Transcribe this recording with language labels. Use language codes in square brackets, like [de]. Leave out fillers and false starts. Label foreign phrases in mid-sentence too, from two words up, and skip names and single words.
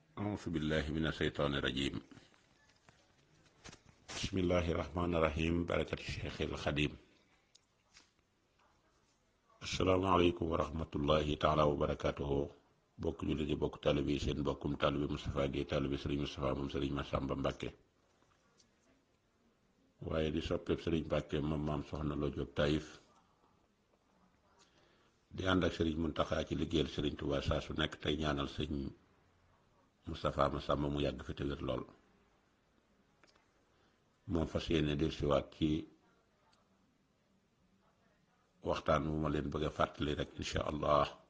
[ar] أعوذ بالله من الشيطان الرجيم بسم الله الرحمن الرحيم بركة الشيخ الخديم السلام عليكم ورحمة الله تعالى وبركاته [wo] bokk jullit yi bokk taalibe yi seen bokkum taalibe Moustapha Guèye taalibe Serigne Moustapha moom Serigne Massamba Mbacké waaye di soppeeb Serigne Mbacké moom maam soxna Lo Diop Taïf di ànd ak Serigne Mountakha ci liggéeyal Serigne Touba saa su nekk tey ñaanal sëñ Moustapha Massamba mu yàgg fi te wér lool moom fas yéene del siwaat ci waxtaan wu ma leen bëgg a fàttali rek [ar] إن شاء الله